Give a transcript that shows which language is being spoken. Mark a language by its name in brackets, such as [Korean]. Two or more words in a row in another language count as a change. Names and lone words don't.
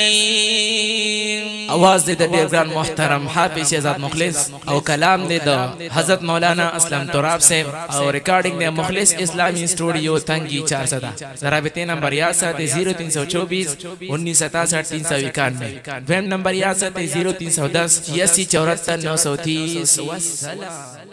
[Pashto] आवाज दे ډیر ګران محترم حافظ شهزاد مخلص او کلام دے د حضرت مولانا اسلم تراب سے او ریکارڈنگ دے مخلص اسلامی اسٹوڈیو تنگی 400 [Urdu] رابطے نمبر [Pashto] 0324 1967 391 ویم نمبر 0310 86 74 930 والسلام.